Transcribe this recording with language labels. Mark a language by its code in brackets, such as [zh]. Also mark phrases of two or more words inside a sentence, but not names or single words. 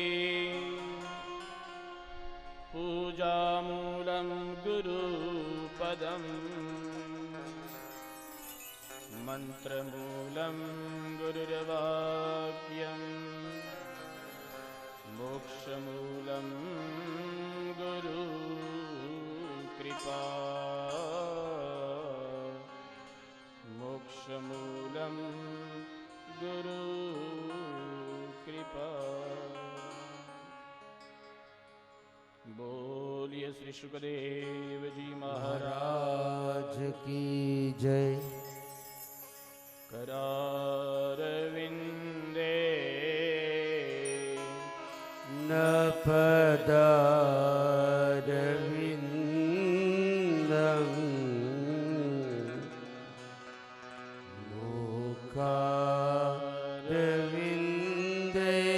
[sa] पूजामूलं गुरुपदम् मन्त्रमूलं गुरुर्वाक्यम् मोक्षमूलं गुरुकृपा मोक्षमूलं गुरुकृपा। [hi] बोलिए श्री शुकदेव जी महाराज की जय। [sa] करारविन्दे नपदारविन्दं मुखारविन्दे